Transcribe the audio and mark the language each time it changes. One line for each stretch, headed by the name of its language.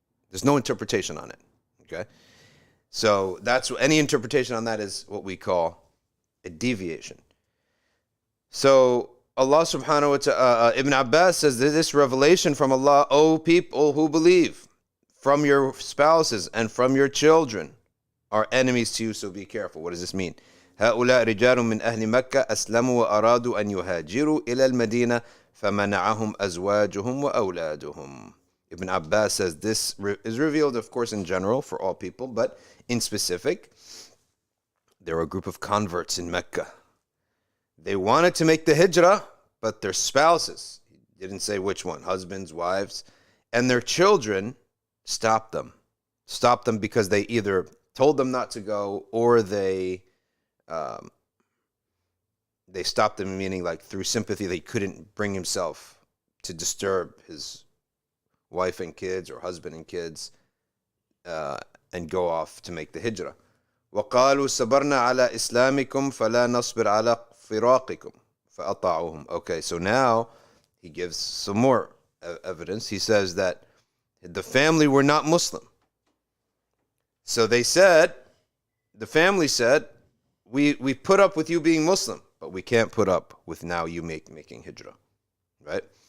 English: There's no interpretation on it, okay? So any interpretation on that is what we call a deviation. So Allah subhanahu wa ta'ala, Ibn Abbas says this revelation from Allah, O people who believe, from your spouses and from your children are enemies to you, so be careful. What does this mean?
Arabic: هؤلاء رجال من أهل مكة أسلموا وأرادوا أن يهاجروا إلى المدينة فمنعهم أزواجهم وأولادهم.
English: Ibn Abbas says this is revealed, of course, in general for all people, but in specific, There were a group of converts in Mecca. They wanted to make the hijrah, but their spouses, he didn't say which one, husbands, wives, and their children stopped them. Stopped them because they either told them not to go, or they stopped them, meaning like through sympathy, they couldn't bring himself to disturb his wife and kids or husband and kids and go off to make the hijrah.
Arabic: وقالوا صبرنا على إسلامكم فلا نصبر على فراقكم فأطاعوهم.
English: Okay, so now he gives some more evidence. He says that the family were not Muslim. So they said, the family said, we put up with you being Muslim, but we can't put up with now you making hijrah, right?